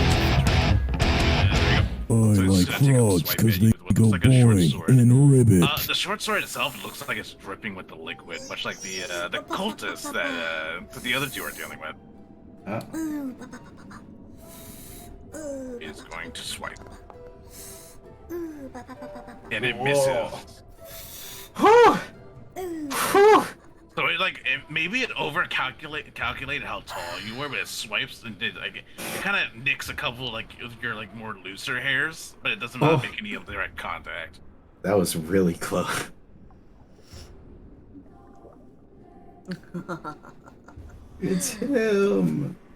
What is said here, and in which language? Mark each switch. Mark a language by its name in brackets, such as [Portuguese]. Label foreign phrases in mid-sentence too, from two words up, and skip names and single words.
[English] There I you go. So it's like gonna take a frogs swipe because at they you with what go looks like a short boing sword. and ribbit. The short sword itself looks like it's dripping with the liquid, much like the cultists that the other two are dealing with. Oh. Ooh, is going to swipe. Ooh, ba, ba, ba, ba, ba, ba. And it Whoa. misses. Whew! Ooh. Whew! So maybe it calculated how tall you were, but it swipes and it kind of nicks a couple of your more looser hairs, but it doesn't Oh. make any direct contact. That was really close. It's him.